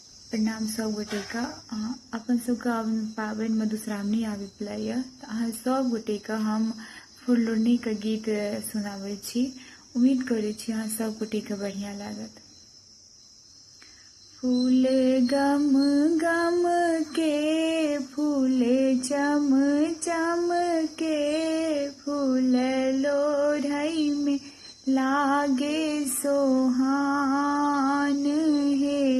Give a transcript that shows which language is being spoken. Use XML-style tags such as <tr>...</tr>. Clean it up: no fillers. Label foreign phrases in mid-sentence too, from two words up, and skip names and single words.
<mai>प्रणाम सब गोटे का। अपन सबके पाबनि मधुश्रावणी आबि पड़ल यऽ, अहाँ सब गोटे के हम फुललोढ़नी के गीत सुनाबै छी। उम्मीद करै छी अहाँ सब गोटे के बढ़िया लागत। फूल गम गम के फूल चम चम के फूल लोढ़ई में लागे सोहान हे।</mai>